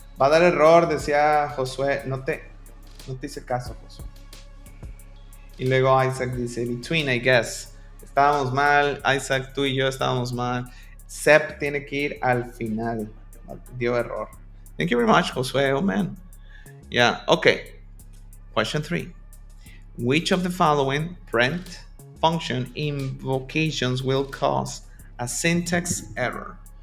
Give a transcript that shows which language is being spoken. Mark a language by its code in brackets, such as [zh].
[es] Va a dar error, decía Josué. No te hice caso, Josué. Y luego Isaac dice, [en] between, I guess. [es] Estábamos mal. Isaac, tú y yo estábamos mal. Sep tiene que ir al final. Dio error. [en] Thank you very much, Josué. Oh, man. Yeah, okay. Question 3. Which of the following print function invocations will cause a syntax error?